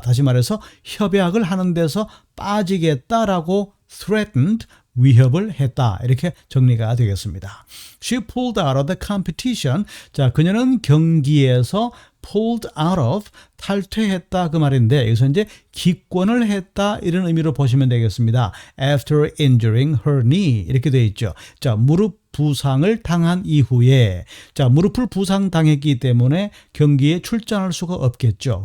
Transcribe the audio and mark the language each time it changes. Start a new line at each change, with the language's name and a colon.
Korean: 다시 말해서 협약을 하는 데서 빠지겠다라고 threatened, 위협을 했다. 이렇게 정리가 되겠습니다.
English: She pulled out of the competition.
Korean: 자, 그녀는 경기에서 pulled out of, 탈퇴했다 그 말인데 여기서 이제 기권을 했다 이런 의미로 보시면 되겠습니다.
English: After injuring her knee
Korean: 이렇게 되어 있죠. 자, 무릎 부상을 당한 이후에 자, 무릎을 부상당했기 때문에 경기에 출전할 수가 없겠죠.